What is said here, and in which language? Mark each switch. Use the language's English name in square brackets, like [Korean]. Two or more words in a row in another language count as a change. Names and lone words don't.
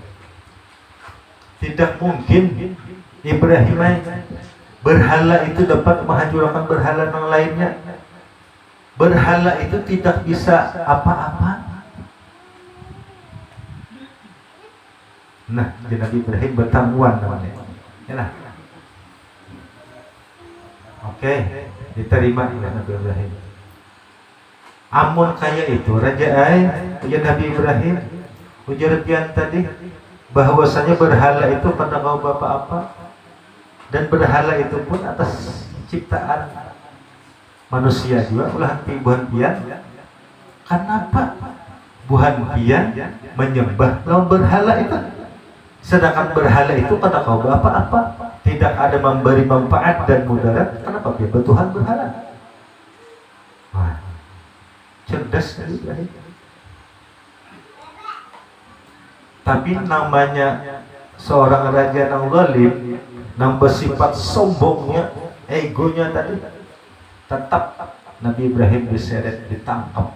[Indonesian] Tidak mungkin Ibrahim berhala itu dapat menghancurkan berhala yang lainnya. Berhala itu tidak bisa apa-apa. Nah, Nabi Ibrahim bertamuan namanya. Yalah. Oke, diterima oleh Nabi Ibrahim. [Banjar] Amun kaya itu raja ujar Nabi Ibrahim, ujar pian tadi bahwasanya berhala itu pada kau bapak apa, dan berhala itu pun atas ciptaan manusia juga, ulah buhan pian. Kenapa buhan pian menyembah lawan berhala itu? [Indonesian] Sedangkan berhala itu kata kau apa-apa, tidak ada memberi manfaat dan mudarat. Kenapa dia bertuhan berhala? Wah, cerdas Nabi Ibrahim. Tapi namanya seorang raja yang zalim, yang bersifat sombongnya, egonya tadi, tetap Nabi Ibrahim diseret, ditangkap.